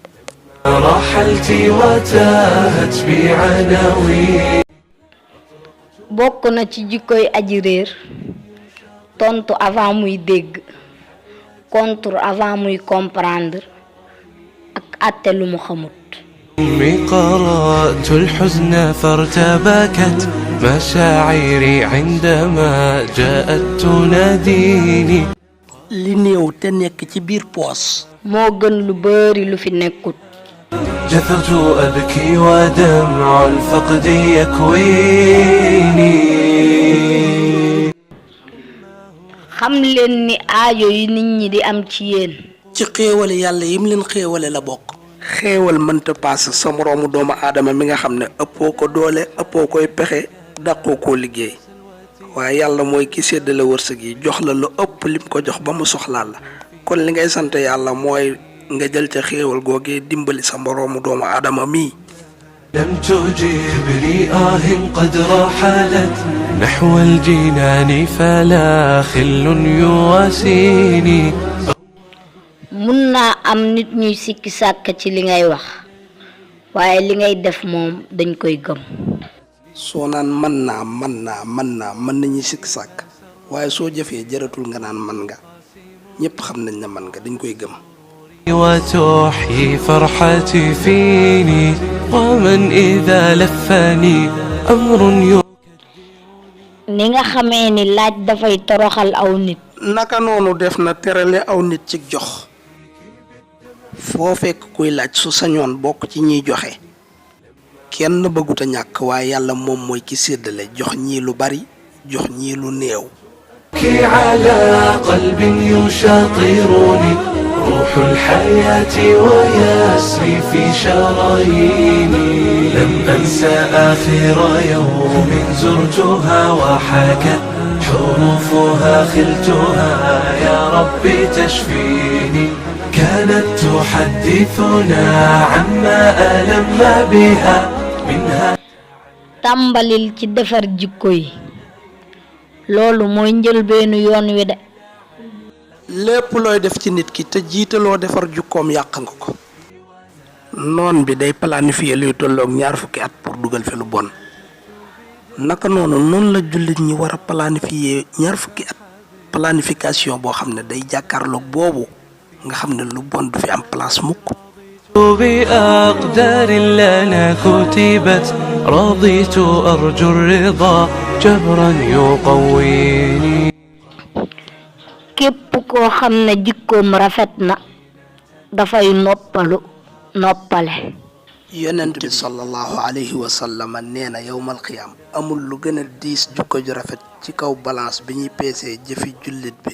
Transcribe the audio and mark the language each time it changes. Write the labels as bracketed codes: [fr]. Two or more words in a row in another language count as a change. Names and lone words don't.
[wo] bokk na ci jikkoy aji réer tontu avant muy dégg [fr] contre avant [wo] muy comprendre ak àtte lu mu xamut. [ar] قرأت الحزن فارتبكت مشاعري عندما جاءت تناديني. [wo] li néew te nekk ci biir poos moo gën lu bari lu fi nekkut. [ar] جثرت أبكي ودمع الفقد يكويني. [wo] xam leen ni aajo yi nit ñi di am ci yéen. ci xéewale yàlla yim leen xéewale la bokk. xéewal mënta paas sa moroomu doomu aadama mi nga xam ne ëppoo ko doole ëppoo koy pexe dàqoo koo liggéey waaye yàlla mooy ki séddale wërsëg yi jox la lu ëpp lim ko jox ba mu soxlaal la kon li ngay sant yàlla mooy nga jël ca xéewal googee dimbali sa moroomu doomu aadama mii. [ar] لم تجبني قد رحلت نحو الجنان فلا خل يواسيني. [wo] mun naa am nit ñuy sikki sàkk ci li ngay wax waaye li ngay def moom dañ koy gëm. soo naan mën nañu sikki sàkk waaye soo jëfee jaratul nga naan mën nga ñëpp xam nañ ne mën nga dañ koy gëm. [ar] وتحيي فرحتي فيني ومن إذا لفني أمر [wo] ni nga xamee ni laaj dafay toroxal aw nit. naka noonu def na terale aw nit ci jox. foo fekk kuy laaj su sañoon bokk ci ñiy joxe kenn bëggut a ñàkk waaye yàlla moom mooy ki séddale jox ñii lu bari jox ñii lu néew. [ar] كي على قلب يشاطرني روح الحياة ويسري في شراييني. لم أنسى آخر يوم زرتها وحكت حروفها خلتها يا ربي تشفيني. كانت تحدثنا عما ألم بها منها. [wo] tàmbalil ci defar jikko yi loolu mooy njëlbeenu yoon wi de. lépp looy def ci nit ki te jiitaloo defar jukkoom yàq nga ko. noon bi day planifier luy tolloog 20 at pour dugal fi lu bon naka noonu la jullit ñi war a planifier 20 at planification boo xam ne day jàkkaarloog boobu nga xam ne lu bon du fi am place mukk. [ar] بأقدار لنا كتبت رضيت أرجو الرضا جبرا يقويني. [wo] képp koo xam ne jikkoom rafet na dafay noppale. yonent bi [ar] صلى الله عليه وسلم [wo] nee na [ar] يوم القيامة [wo] amul lu gën a diis jukko ju rafet ci kaw balance bi ñuy peesee jëfi jullit bi.